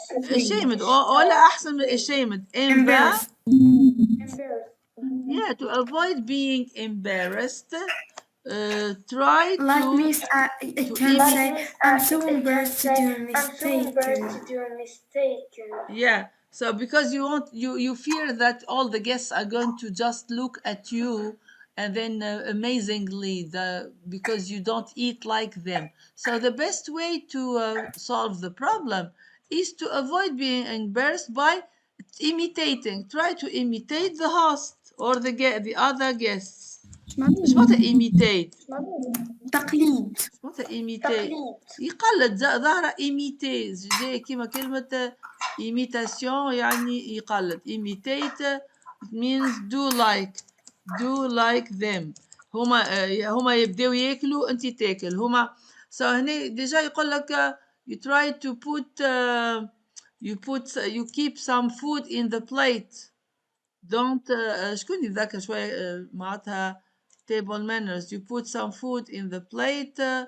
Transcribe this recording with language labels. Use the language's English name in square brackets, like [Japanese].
[Arabic] ashamed ولا أحسن من ashamed [English] embarrassed. yeah, to avoid being embarrassed, try Like to me, I can say I'm so embarrassed to do a mistake. yeah. So because you fear that all the guests are going to just look at you and then amazingly because you don't eat like them. So the best way to solve the problem is to avoid being embarrassed by imitating. Try to imitate the host or the other guests. [Arabic] ايش معناتها imitate؟ تقليد. ايش معناتها imitate؟ يقلد ظاهرة imitate جاية كيما كلمة imitation يعني يقلد. [English] imitate it means do like them. [Arabic] هما يبداو ياكلوا انت تاكل. هما [English] so [Arabic] هنا ديجا يقول لك [English] you try to put you keep some food in the plate. don't [Arabic] شكون ذاك شوية معناتها table manners. [English] You put some food in the plate.